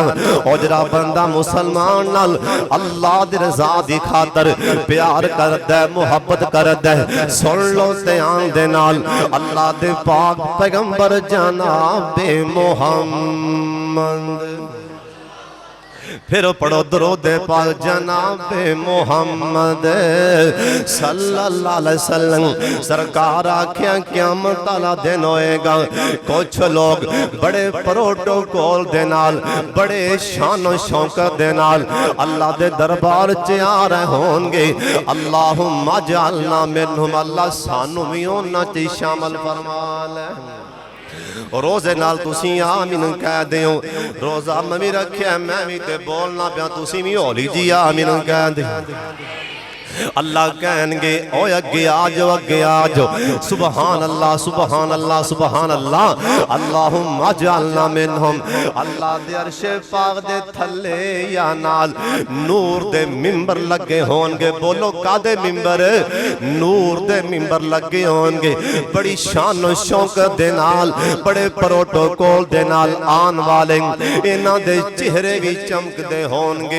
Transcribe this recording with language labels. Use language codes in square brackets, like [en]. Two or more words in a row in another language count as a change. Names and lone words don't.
[pa] اور ذرا بندہ مسلمان نال اللہ دی رضا دی خاطر پیار کردا ہے محبت کردا ہے سن لو دھیان دے نال اللہ دے پاک پیغمبر جنابِ محمد. پھر پڑھو درود پاک جنابِ محمد [ar] صلى الله عليه وسلم. [pa] سرکار آکھیا قیامت والا دن ہوئے گا کچھ لوگ بڑے پروٹوکول دے نال بڑے شان شوکت دے نال اللہ دے دربار چ آ رہے ہوں گے. [ar] اللهم اجعلنا منهم [pa] اللہ سانوں بھی انہاں چ شامل فرما لے. روزے نال تسی آمین کہہ دیو. روزہ میں بھی رکھیا میں بھی تے بولنا پیا تسی بھی ہولی جی آمین کہہ دے. اللہ کہن گے او اگے آ جاؤ [ar] سبحان الله سبحان الله سبحان الله. اللهم اجعلنا منهم [pa] اللہ دے عرش پاک دے تھلے یا نال نور دے منبر لگے ہوں گے. بولو کاہدے منبر? نور دے منبر لگے ہوں گے بڑی شان شوکت دے نال بڑے پروٹوکول دے نال آن والے انہاں دے چہرے بھی چمکدے ہوں گے.